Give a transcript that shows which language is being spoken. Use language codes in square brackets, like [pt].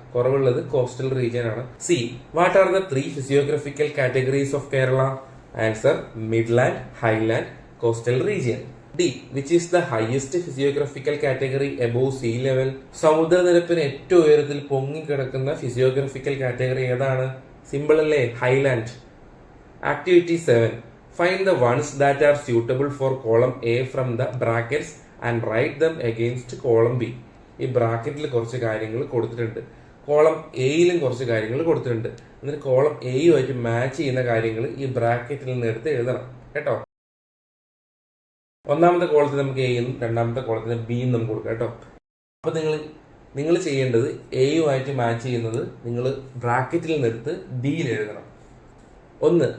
[ml] കുറവുള്ളത് coastal region ആണ്. [en] C. What are the 3 physiographical categories of Kerala? Answer midland, highland, coastal region. D. Which is the highest physiographical category above sea level? [ml] സമുദ്രനിരപ്പിന് ഏറ്റവും ഉയരത്തിൽ പൊങ്ങിക്കിടക്കുന്ന physiographical category ഏതാണ്? [en] Simple അല്ലേ? Highland. [ml] Activity 7. [en] Find the ones that are suitable for column A from the brackets and write them against column B. [ml] ഈ ബ്രാക്കറ്റിൽ കുറച്ച് കാര്യങ്ങൾ കൊടുത്തിട്ടുണ്ട്, column എയിലും കുറച്ച് കാര്യങ്ങൾ കൊടുത്തിട്ടുണ്ട്. എന്നിട്ട് കോളം എയുമായിട്ട് മാച്ച് ചെയ്യുന്ന കാര്യങ്ങൾ ഈ ബ്രാക്കറ്റിൽ നിന്ന് എടുത്ത് എഴുതണം കേട്ടോ. ഒന്നാമത്തെ കോളത്തിന് നമുക്ക് എയും രണ്ടാമത്തെ കോളത്തിന് ബിയും നമുക്ക് കൊടുക്കാം കേട്ടോ. അപ്പൊ നിങ്ങൾ ചെയ്യേണ്ടത് എയുമായിട്ട് മാച്ച് ചെയ്യുന്നത് നിങ്ങൾ ബ്രാക്കറ്റിൽ നിന്ന് എടുത്ത് ബിയിൽ എഴുതണം. 1.